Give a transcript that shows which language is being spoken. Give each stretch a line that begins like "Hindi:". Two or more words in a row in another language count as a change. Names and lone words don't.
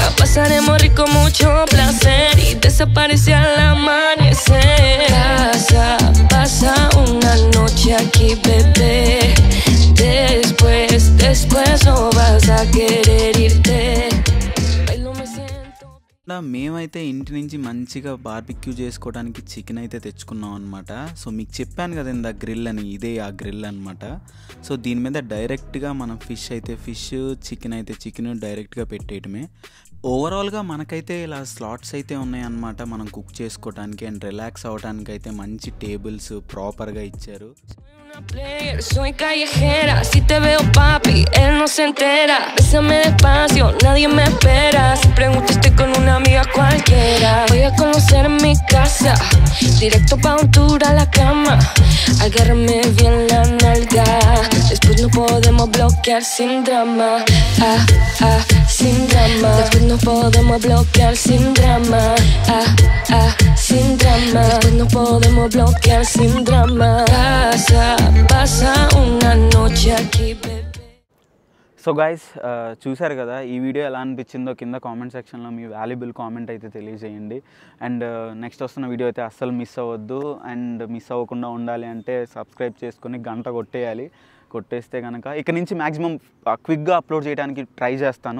Spanish: Pasaremos rico, mucho placer y desaparece al amanecer. Pasa una noche aquí, bebé. Después no vas a querer irte. Bailo, me siento.
Telugu: మేమైతే ఇంటి నుంచి మంచిగా బార్బిక్యూ చేసుకోవడానికి చికెన్ అయితే తెచ్చుకున్నాం అనమాట. సో మీకు చెప్పాను కదా ఇందా గ్రిల్ అని, ఇదే ఆ గ్రిల్ అనమాట. సో దీని మీద డైరెక్ట్గా మనం
English: fish chicken
Telugu: అయితే చికెన్ డైరెక్ట్గా పెట్టేయటమే. ఓవరాల్గా మనకైతే ఇలా స్లాట్స్ అయితే ఉన్నాయన్నమాట మనం కుక్ చేసుకోవడానికి
English: and relax
Telugu: అవ్వడానికి అయితే మంచి టేబుల్స్ ప్రాపర్గా ఇచ్చారు.
Spanish: Player, soy callejera, si te veo papi, él no se entera. Bésame despacio, nadie me espera. Si pregunto estoy con una amiga cualquiera. Voy a conocer mi casa, directo pa' un tour a la cama. Agárrame bien la nalga, después no podemos bloquear sin drama. Sin drama. Después no podemos bloquear sin drama. Sin drama. Después no podemos bloquear sin drama. Pasa una noche aquí, bebé.
English: so guys
Telugu: చూశారు కదా, ఈ వీడియో ఎలా అనిపించిందో కింద కామెంట్ సెక్షన్లో మీ
English: valuable comment
Telugu: అయితే తెలియజేయండి. అండ్ నెక్స్ట్ వస్తున్న వీడియో అయితే అస్సలు మిస్ అవ్వద్దు. అండ్ మిస్ అవ్వకుండా ఉండాలి అంటే సబ్స్క్రైబ్ చేసుకొని గంట కొట్టేయాలి. కొట్టేస్తే కనుక ఇక నుంచి మ్యాక్సిమం క్విక్గా అప్లోడ్ చేయడానికి ట్రై చేస్తాను.